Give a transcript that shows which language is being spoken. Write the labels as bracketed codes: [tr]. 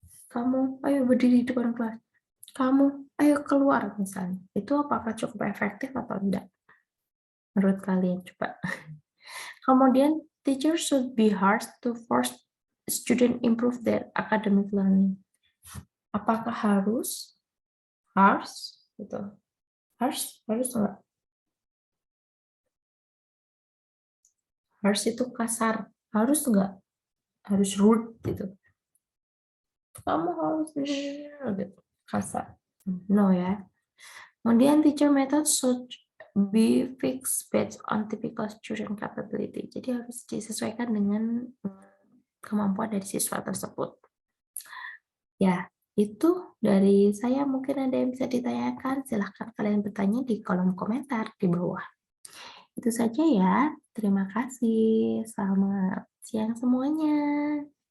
[id] Kamu ayo berdiri di depan kelas. Kamu ayo keluar misalnya. Itu apakah cukup efektif atau tidak? Menurut kalian coba. Kemudian [en] teacher should be harsh to force student improve their academic learning. [id] Apakah harus gitu? Harus enggak? Harus itu kasar, harus enggak? Harus rude gitu. kamu harus gitu, kasar. [en] No [id] ya. Kemudian [en] teacher method should be fixed based on typical student capability. [id] Jadi harus disesuaikan dengan kemampuan dari siswa tersebut. Ya, itu dari saya. Mungkin ada yang bisa ditanyakan, silahkan kalian bertanya di kolom komentar di bawah. Itu saja ya. Terima kasih. Selamat siang semuanya.